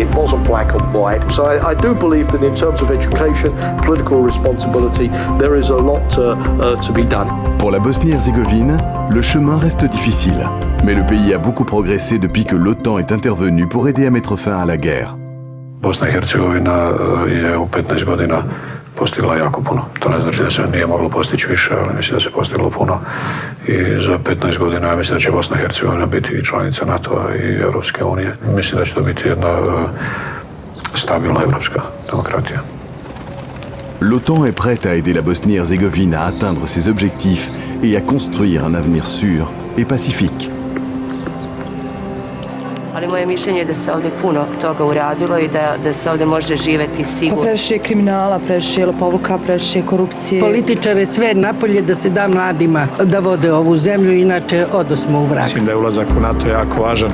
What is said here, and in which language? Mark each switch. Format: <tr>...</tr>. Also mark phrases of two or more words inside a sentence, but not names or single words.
<en>It wasn't black and white. So I do believe that in terms of education, political responsibility, there is a lot to be done.</en> <fr>Pour la Bosnie-Herzégovine, le chemin reste difficile. Mais le pays a beaucoup progressé depuis que l'OTAN est intervenu pour aider à mettre fin à la guerre.</fr> <bs>Bosna i Hercegovina je u 15 godina postigla jako puno. To ne znači da se nije moglo postići više, ali mislim da se postiglo puno. I za 15 godina mislim da će Bosna i Hercegovina biti i članica NATO-a i Europske unije. Mislim da će to biti jedna stabilna europska demokratija.</bs> <fr>L'OTAN est prête à aider la Bosnie-Herzégovine à atteindre ses objectifs et à construire un avenir sûr et pacifique.</fr> <bs>Ali moje mišljenje je da se ovdje puno toga uradilo i da se ovdje može živjeti sigurno. Previše je kriminala, previše je lopovluka, previše je korupcije. Političare sve napolje da se da mladima da vode ovu zemlju, inače odosmo u vrak. Mislim da je ulazak u NATO jako važan.</bs>